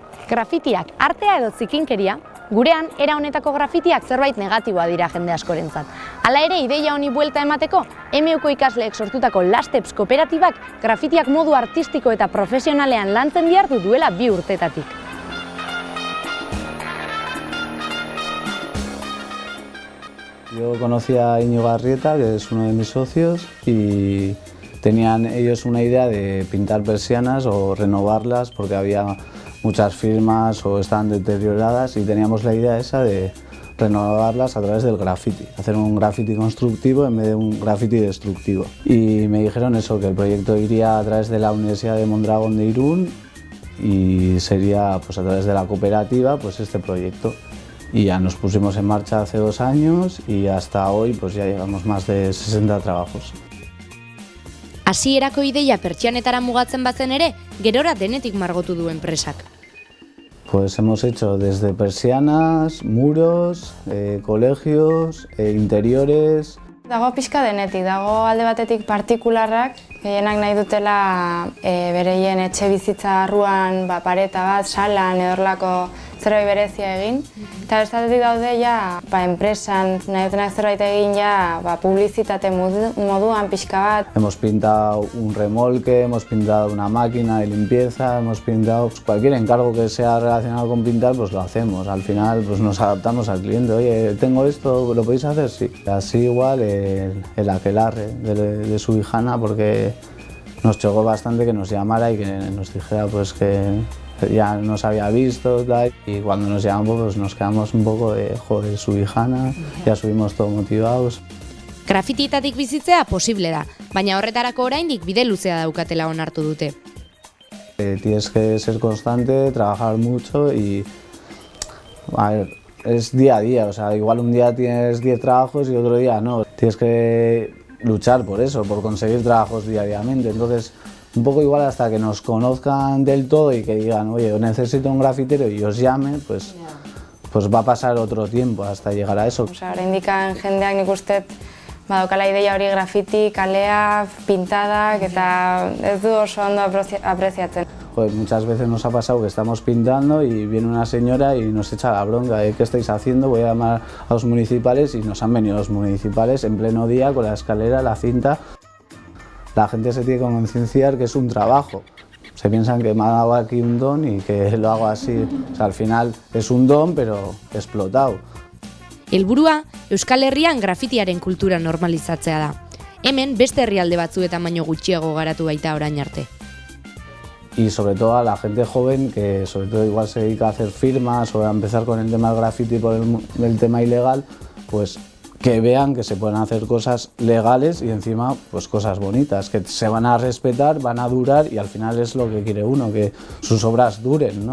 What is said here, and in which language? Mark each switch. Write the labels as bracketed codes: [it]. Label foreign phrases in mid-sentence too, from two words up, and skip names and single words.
[eu] Grafitiak artea edo zikinkeria, gurean era honetako grafitiak zerbait negatiboa dira jende askorentzat. Hala ere, ideia honi buelta emateko, MUko ikasleek sortutako Lasteps kooperatibak grafitiak modu artistiko eta profesionalean lantzen dihardu duela 2 urtetatik. [es] Yo conocí a Íñigo Arrieta, que es uno de mis socios, y tenían ellos una idea de pintar persianas o renovarlas porque había muchas firmas o estaban deterioradas y teníamos la idea esa de renovarlas a través del graffiti, hacer un graffiti constructivo en vez de un graffiti destructivo. Y me dijeron eso, que el proyecto iría a través de la Universidad de Mondragón de Irún y sería pues a través de la cooperativa pues este proyecto. Y ya nos pusimos en marcha hace 2 años y hasta hoy pues ya llevamos más de 60 trabajos. [eu] Hasierako ideia pertsianetara mugatzen bazen ere, gerora denetik margotu du enpresak. [es] Pues hemos hecho desde persianas, muros, colegios, interiores. [eu] Dago pixka denetik, dago alde batetik partikularrak, gehienak nahi dutela bereien etxe bizitza arruan pareta bat, salan edorlako zerbait berezia egin. Eta bestatetik daude ja enpresan nahi dutenak zerbait egin ja publizitate moduan pixka bat. [es] Hemos pintado un remolque, hemos pintado una máquina de limpieza, hemos pintado pues, cualquier encargo que sea relacionado con pintar, pues lo hacemos. Al final pues nos adaptamos al cliente. Oye, tengo esto, ¿lo podéis hacer? Sí. Así igual el aquelarre de su hijana, porque nos chocó bastante que nos llamara y que nos dijera pues que ya nos había visto y cuando nos llamamos pues nos quedamos un poco de joder, su hijana, ya subimos todos motivados. [eu] Grafitietatik bizitzea posible da, baina horretarako oraindik bide luzea daukatela onartu dute. [es] Tienes que ser constante, trabajar mucho y a ver, es día a día, o sea, igual un día tienes 10 trabajos y otro día no. Tienes que luchar por eso, por conseguir trabajos diariamente. Entonces, un poco igual hasta que nos conozcan del todo y que digan, oye, necesito un grafitero y os llame, pues va a pasar otro tiempo hasta llegar a eso. [eu] Oraindik jendeak nik uste badokala ideia hori grafiti, kalea, pintadak eta ez du oso ondo apreziatzen. [es] Joder, muchas veces nos ha pasado que estamos pintando y viene una señora y nos echa la bronca de ¿qué estáis haciendo? Voy a llamar a los municipales y nos han venido los municipales en pleno día con la escalera, la cinta. La gente se tiene que concienciar que es un trabajo. Se piensan que me ha dado aquí un don y que lo hago así. O sea, al final es un don, pero explotado. [eu] Helburua, Euskal Herrian grafitiaren kultura normalizatzea da. Hemen beste herrialde batzuetan baino gutxiago garatu baita orain arte. [es] Y sobre todo a la gente joven que sobre todo igual se dedica a hacer firmas o a empezar con el tema del graffiti por el tema ilegal, pues que vean que se pueden hacer cosas legales y encima pues cosas bonitas, que se van a respetar, van a durar y al final es lo que quiere uno, que sus obras duren, ¿no?